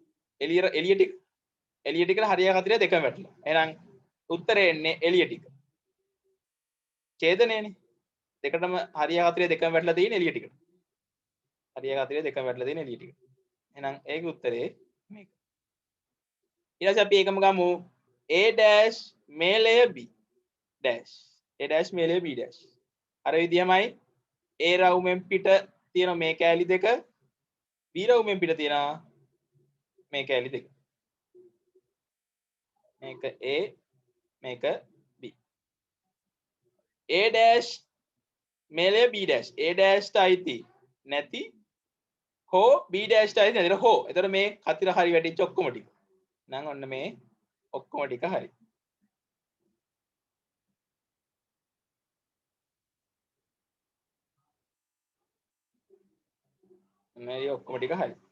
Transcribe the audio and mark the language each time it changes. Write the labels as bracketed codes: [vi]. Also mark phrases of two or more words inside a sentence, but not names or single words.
[si] එළිය ටික හරිය අතිරේ දෙකම වැටලා. එහෙනම් උත්තරේ එන්නේ එළිය ටික. ඡේදනයනේ. දෙකටම හරිය අතිරේ දෙකම වැටලා තියෙන එළිය ටිකට. හරිය අතිරේ දෙකම වැටලා තියෙන එළිය ටිකට. එහෙනම් ඒකේ උත්තරේ මේක. ඊට පස්සේ අපි ඒකම ගමු a dash මේලය b dash a dash මේලය b dash. අර විදියමයි a රවුමෙන් පිට තියෙන මේ කෑලි දෙක b රවුමෙන් පිට තියෙන මේ කෑලි දෙක. මේක a මේක b. a dash මේලය b dash a dash ට අයිති නැති හෝ b dash ට අයිති නැති හෝ. එතකොට මේ කතිර හරි වැටිච්ච ඔක්කොම ටික. නම් ඔන්න මේ ඔක්කොම ටික හරි. මේ ඔක්කොම ටික හරි.